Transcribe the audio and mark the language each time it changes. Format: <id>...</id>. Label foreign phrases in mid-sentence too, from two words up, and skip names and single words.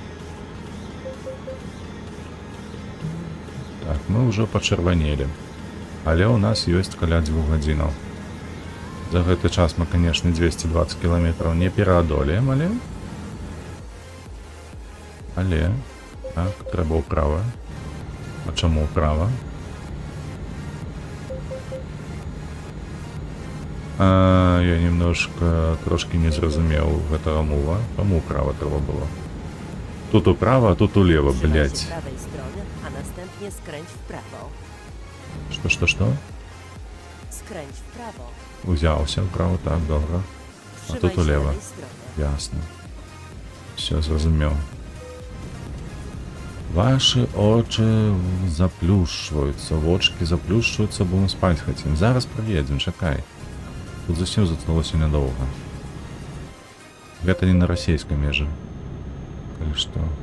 <be>Так, мы уже почервонели. Але ў нас ёсць каля 2 гадзінаў. За гэты час мы, канешне, 220 кіламетраў не пераадолеем, але... Так, трэба ўправа. А чаму ўправа? Я немножко трошки не зразумеў гэтага мува. Чаму ўправа трэба было? Тут управа, а тут улево,</be> <pl>Trzymaj się</pl> <be>блядь.</be> <pl>prawej strony, a następnie skręć w prawo.</pl> <be>Што?</be> <pl>Skręć w prawo.</pl> <be>Узяўся ўправа, так, добра. А</be> <pl>Trzymaj</pl> <be>тут</be> <pl>się</pl> <be>улево.</be> <pl>lewej strony.</pl> <be>Ясно. Все зразумеў.</be> <ru>Ваши очи</ru> <be>заплюшчваюцца, вочки заплюшчваюцца, бо мы спаць хацім. Зараз прыедзем, чакай. Тут зусім заткнулася нядоўга. Гэта не на расійскай межы. Калі што.</be>